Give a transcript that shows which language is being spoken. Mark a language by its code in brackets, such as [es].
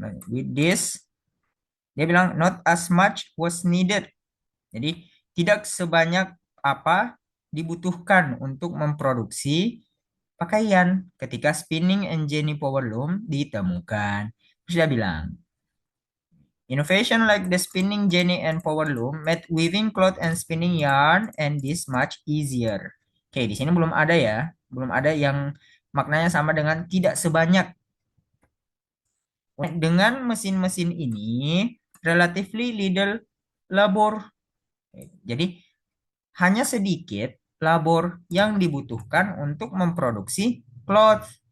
[en] With this [id] dia bilang [en] not as much was needed. [id] Jadi tidak sebanyak apa dibutuhkan untuk memproduksi pakaian ketika spinning and Jenny Power Loom ditemukan. Terus dia bilang, [en] innovation like the spinning Jenny and Power Loom made weaving cloth and spinning yarn and this much easier. [id] Oke, di sini belum ada ya, belum ada yang maknanya sama dengan tidak sebanyak. Dengan mesin-mesin ini, [en] relatively little labor. [id] Jadi hanya sedikit labor yang dibutuhkan untuk memproduksi cloth.